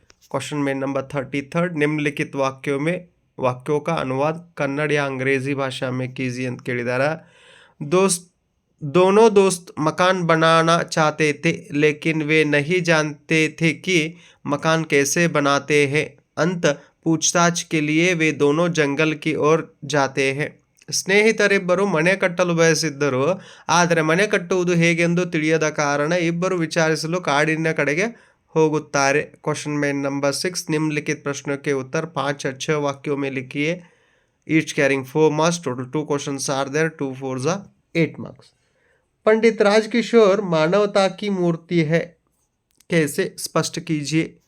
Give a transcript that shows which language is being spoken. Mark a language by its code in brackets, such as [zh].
[hi] Question में number 33, निम्नलिखित वाक्यों का अनुवाद कन्नड़ या अंग्रेजी भाषा में कीजिए [kn] ಅಂತ ಕೇಳಿದಾರೆ। [hi] दोनों दोस्त मकान बनाना चाहते थे लेकिन वे नहीं जानते थे कि मकान कैसे बनाते हैं। अंत पूछताछ के लिए वे दोनों जंगल की ओर जाते हैं। [kn] ಸ್ನೇಹಿತರಿಬ್ಬರು ಮನೆ ಕಟ್ಟಲು ಬಯಸಿದ್ದರು, ಆದರೆ ಮನೆ ಕಟ್ಟುವುದು ಹೇಗೆಂದು ತಿಳಿಯದ ಕಾರಣ ಇಬ್ಬರು ವಿಚಾರಿಸಲು ಕಾಡಿನ ಕಡೆಗೆ होगुत्तारे। [hi] क्वेश्चन में नंबर 6, निम्नलिखित प्रश्नों के उत्तर 5 या 6 वाक्यों में लिखिए। [en] Each carrying 4 marks, total 2 questions are there, 2 4 8 marks. [hi] पंडित राजकिशोर मानवता की मूर्ति है, कैसे, स्पष्ट कीजिए।